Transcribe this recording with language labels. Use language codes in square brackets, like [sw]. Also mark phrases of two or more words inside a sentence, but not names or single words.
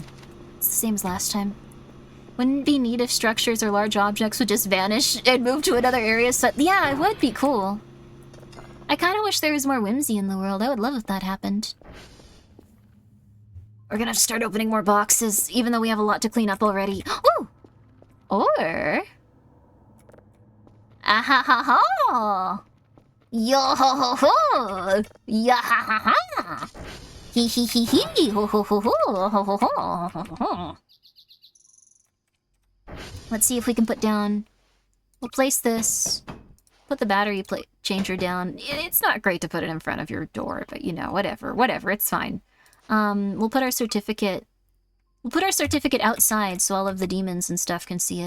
[en] It's the same as last time. Wouldn't it be neat if structures or large objects would just vanish and move to another area? So yeah, it would be cool. I kind of wish there was more whimsy in the world. I would love if that happened. We're gonna have to start opening more boxes, even though we have a lot to clean up already. Ooh! Or... Ah ha ha ha! Yo ho ho ho! Ya ha ha ha! Hee hee hee hee! Ho ho ho ho! Ho ho ho ho ho! Let's see if we can put down... We'll place this. Put the battery changer down. It's not great to put it in front of your door, but you know, whatever, it's fine. We'll put our certificate... We'll put our certificate outside so all of the demons and stuff can see it.